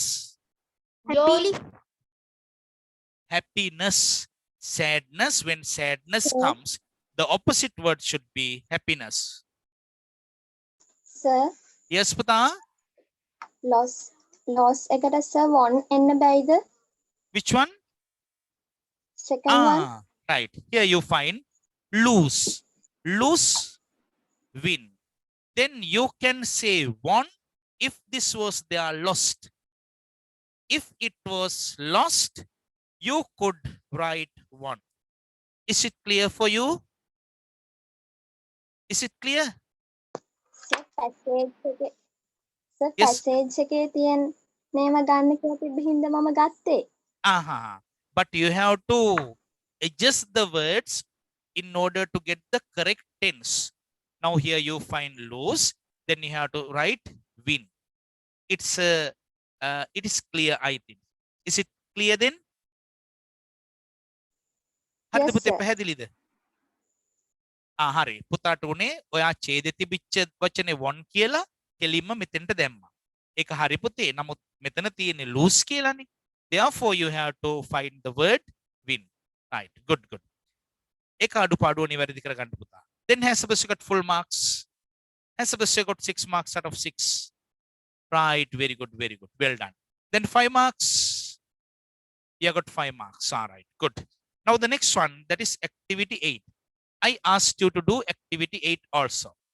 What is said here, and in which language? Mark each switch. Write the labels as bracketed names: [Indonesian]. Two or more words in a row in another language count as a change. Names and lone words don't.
[English] Happily. happiness. Sadness, when sadness Oh. comes, the opposite word should be happiness. Sir. Yes, Pata? [Sinhala] Loss එකට sir one එන්න බැයිද? [English] Which one? Second one. Ah, right. Here you find lose. Lose, win. Then you can say won if this was there lost. If it was lost, you could write won. Is it clear for you? Is it clear? [Sinhala] Sir passage එකේ sir [English] Yes. [Sinhala] passage එකේ තියෙන නේම ගන්න කියලා තිබ්බ හින්දා මම ගත්තේ. Aha. [English] But you have to adjust the words in order to get the correct tense. Now here you find lose, then you have to write win. It is clear, I think. Is it clear then? [Sinhala] හරිද [English] Yes, [Sinhala] පුතේ [English] sir. [Sinhala] පැහැදිලිද? හරි. පුතාට උනේ ඔයා ඡේදෙ තිබිච්ච වචනේ one කියලා කෙලින්ම මෙතෙන්ට දැම්මා. ඒක හරි පුතේ. නමුත් මෙතන තියෙන්නේ lose කියලානේ. [English] Therefore you have to find the word win. Right. Good, good. [Sinhala] ඒක අඩුපාඩුව නිවැරදි කරගන්න පුතා. [English] Then Hesabus got full marks. Hesabus got 6 marks out of 6. Right. Very good, very good. Well done. Then 5 marks. You got 5 marks. All right. Good. Now the next one, that is activity 8. I asked you to do activity 8 also.